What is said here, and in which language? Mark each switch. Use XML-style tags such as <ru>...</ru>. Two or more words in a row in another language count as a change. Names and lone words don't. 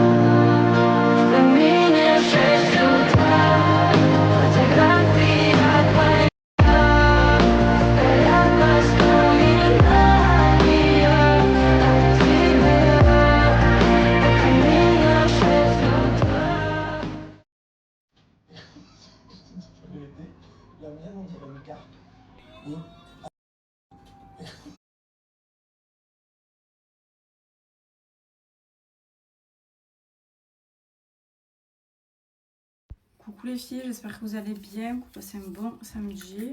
<ru>В камине в 6 утра фотография твоя, горят воспоминания о тебе. В камине в 6 утра.</ru> <fr>La mienne, on dirait une carte. Coucou les filles, j'espère que vous allez bien, que vous passez un bon samedi.</fr>